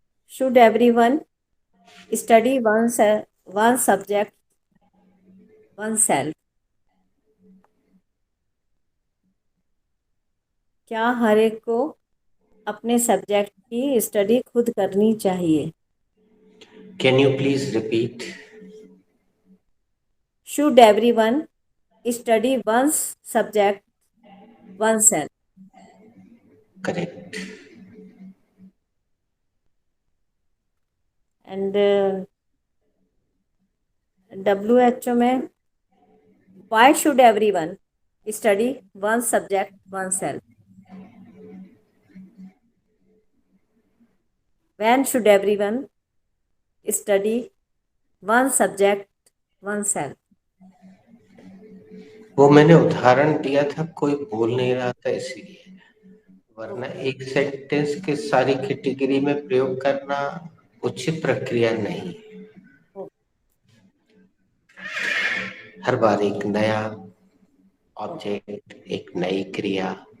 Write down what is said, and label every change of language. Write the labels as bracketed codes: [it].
[en] Should everyone study one subject oneself? [hi] क्या हर एक को अपने सब्जेक्ट की स्टडी खुद करनी चाहिए? [en] Can you please repeat Should everyone study one's subject oneself? Correct And WHO में why should everyone study one subject oneself? When should everyone study one subject, one self? [hi] वो मैंने उदाहरण दिया था, कोई बोल नहीं रहा था इसीलिए, वरना एक सेंटेंस के सारी कैटेगरी में प्रयोग करना उचित प्रक्रिया नहीं। हर बार एक नया ऑब्जेक्ट, एक नई क्रिया।